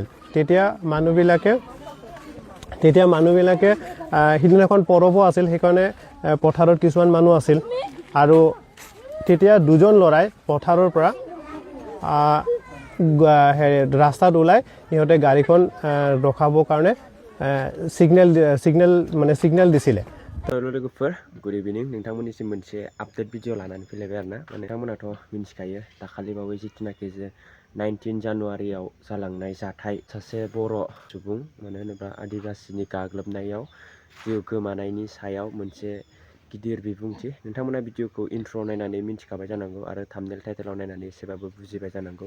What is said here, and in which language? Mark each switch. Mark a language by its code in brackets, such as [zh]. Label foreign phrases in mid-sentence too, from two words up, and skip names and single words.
[as] তেতিয়া মানুহবিলাকে সিদিনাখন পৰৱ আছিল, সেইকাৰণে পথাৰত কিছুমান মানুহ আছিল আৰু তেতিয়া দুজন ল'ৰাই পথাৰৰ পৰা ৰাস্তাত ওলাই সিহঁতে গাড়ীখন ৰখাবৰ কাৰণে সিগনেল দিছিলে। [brx] लोगोफोर [en] good evening [brx] नोंथांमोननिसिम मोनसे [en] update video [brx] लानानै फैलायबाय आरोना नोंथांमोनाथ' मिन्थिखायो दाखालि बावै जिथुनाखि जे 19 जानुवारियाव जालांनाय जाथाय सासे बर' सुबुं मानो होनोब्ला आदिबासिनि गाग्लोबनायाव जिउ गोमानायनि सायाव मोनसे गिदिर बिबुंथि नोंथांमोना भिडिअखौ इन्ट्र' नायनानै मिन्थिखाबाय जानांगौ आरो [en] thumbnail title [brx] नायनानै एसेबाबो बुजिबाय जानांगौ।